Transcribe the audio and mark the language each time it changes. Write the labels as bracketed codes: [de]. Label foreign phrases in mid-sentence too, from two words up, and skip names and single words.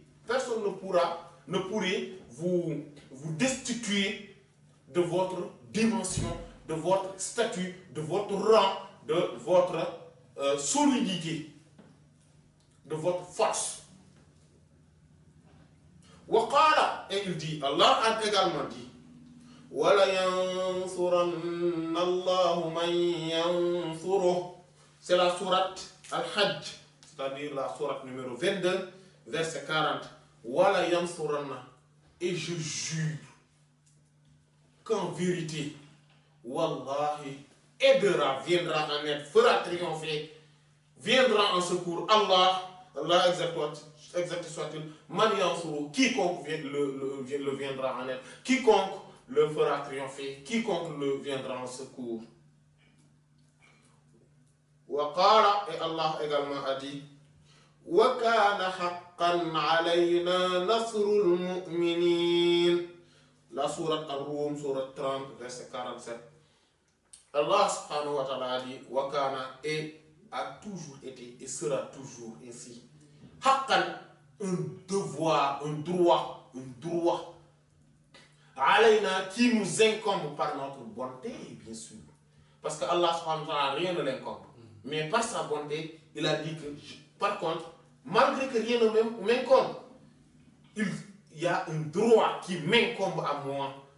[fr] Personne ne pourrait vous destituer de votre dimension, de votre statut, de votre rang, de votre solidité, de votre force. Waqala, et il dit, Allah a également dit, [ar] ولينصرن الله من ينصره. [fr] C'est la sourate Al-Hajj, c'est-à-dire la sourate numéro 22, verset 40. [ar] ولينصرن, [fr] et je jure qu'en vérité, Wallahi aidera, viendra en aide, fera triompher, viendra en secours. Allah exalté soit-il, [ar] من ينصر, [fr] quiconque le viendra en aide, quiconque le fera triompher, quiconque le viendra en secours. [ar] وقال, [fr] et Allah également a dit, [ar] وكان حقا علينا نصر المؤمنين. [fr] La sourate Ar-Rum, sourate 30, verset 47. [ar] الله سبحانه وتعالى [fr] a dit, [ar] وكان, [fr] et a toujours été et sera toujours ainsi. Haqqan, un devoir, un droit, alayna, qui nous incombe par notre bonté, bien sûr. Parce que [ar] الله سبحانه وتعالى, [fr] rien ne l'incombe. Mais par sa bonté, il a dit que, par contre, malgré que rien ne m'incombe, il y a un droit qui m'incombe à moi.